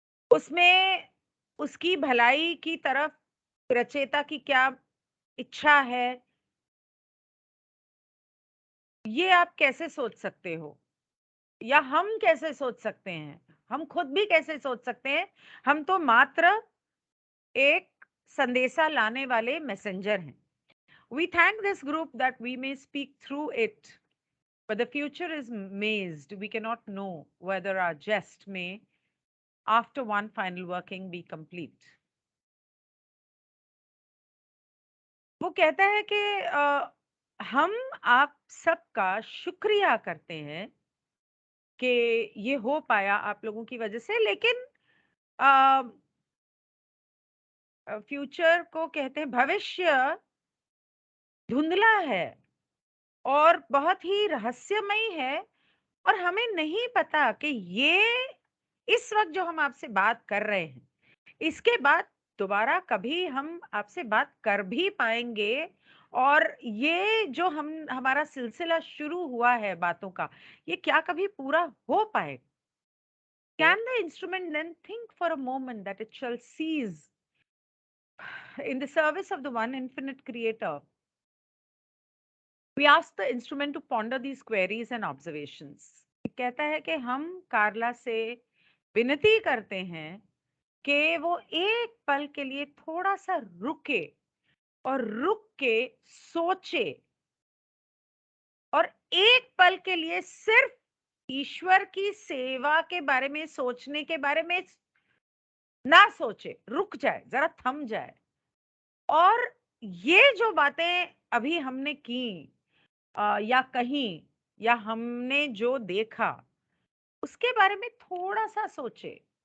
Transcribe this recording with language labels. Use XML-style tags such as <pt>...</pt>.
<hi>उसमें उसकी भलाई की तरफ रचयिता की क्या इच्छा है, ये आप कैसे सोच सकते हो, या हम कैसे सोच सकते हैं? हम खुद भी कैसे सोच सकते हैं? हम तो मात्र एक संदेशा लाने वाले मैसेंजर हैं.</hi> <en>We thank this group that we may speak through it, but the future is mazed. We cannot know whether our jest may, after one final working, be complete.</en> <hi>वो कहता है कि हम आप सबका शुक्रिया करते हैं कि ये हो पाया आप लोगों की वजह से, लेकिन अ, फ्यूचर को कहते हैं भविष्य धुंधला है और बहुत ही रहस्यमयी है और हमें नहीं पता कि ये इस वक्त जो हम आपसे बात कर रहे हैं इसके बाद दोबारा कभी हम आपसे बात कर भी पाएंगे और ये जो हम हमारा सिलसिला शुरू हुआ है बातों का ये क्या कभी पूरा हो पाए?</hi> <en>Can the instrument then think for a moment that it shall cease in the service of the one infinite creator? We ask the instrument to ponder these queries and observations.</en> <hi>कहता है कि हम कार्ला से विनती करते हैं कि वो एक पल के लिए थोड़ा सा रुके और रुक के सोचे और एक पल के लिए सिर्फ ईश्वर की सेवा के बारे में सोचने के बारे में ना सोचे, रुक जाए, जरा थम जाए और ये जो बातें अभी हमने की या कही या हमने जो देखा उसके बारे में थोड़ा सा सोचे।</hi>